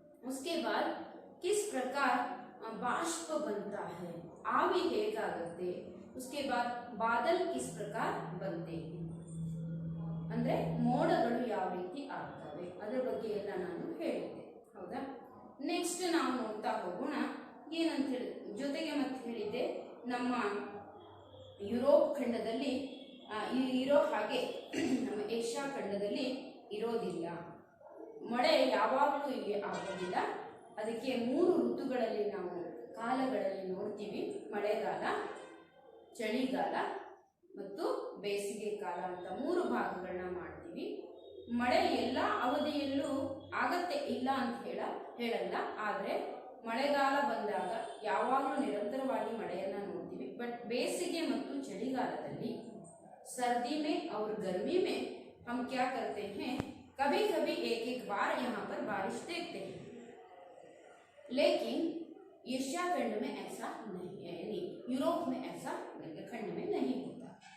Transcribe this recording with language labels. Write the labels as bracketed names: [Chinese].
[Hindi] उसके बाद किस प्रकार बाष्प बनता है, आवी ಹೇಗಾಗುತ್ತೆ, उसके बाद बादल किस प्रकार बनते हैं [Kannada] ಅಂದ್ರೆ ಮೋಡಗಳು ಯಾವ ರೀತಿ ಆಗ್ತವೆ ಅದರ ಬಗ್ಗೆ ಎಲ್ಲ ನಾನು ಹೇಳಿದೆ, ಹೌದಾ। ನೆಕ್ಸ್ಟ್ ನಾವು ನೋಡ್ತಾ ಹೋಗೋಣ ಏನಂತ ಹೇಳಿ ಜೊತೆಗೆ ಮತ್ತೆ ಹೇಳಿದ್ದೆ ನಮ್ಮ ಯುರೋಪ್ ಖಂಡದಲ್ಲಿ ಇರೋ ಹಾಗೆ ನಮ್ಮ ಏಷ್ಯಾ ಖಂಡದಲ್ಲಿ ಇರೋದಿಲ್ಲ, ಮಳೆ ಯಾವಾಗಲೂ ಇಲ್ಲಿ ಆಗೋದಿಲ್ಲ। ಅದಕ್ಕೆ 3 ಋತುಗಳಲ್ಲಿ ನಾವು ಕಾಲಗಳಲ್ಲಿ ನೋಡ್ತೀವಿ, ಮಳೆಗಾಲ, ಚಳಿಗಾಲ ಮತ್ತು ಬೇಸಿಗೆ ಕಾಲ ಅಂತ 3 ಭಾಗಗಳನ್ನ ಮಾಡ್ತೀವಿ। ಮಳೆ ಎಲ್ಲ ಅವಧಿಯಲ್ಲೂ ಆಗತ್ತೆ ಇಲ್ಲ ಅಂತ ಹೇಳಲ್ಲ, ಆದರೆ ಮಳೆಗಾಲ ಬಂದಾಗ ಯಾವಾಗಲೂ ನಿರಂತರವಾಗಿ ಮಳೆಯನ್ನ ನೋಡ್ತೀವಿ। [Hindi] बट [Kannada] ಬೇಸಿಗೆ ಮತ್ತು ಚಳಿಗಾಲದಲ್ಲಿ [Hindi] सर्दी में और गर्मी में हम क्या करते हैं, कभी कभी एक एक बार यहाँ पर बारिश देखते हैं, लेकिन एशिया खंड में ऐसा नहीं है, यानी यूरोप में ऐसा खंड में नहीं होता।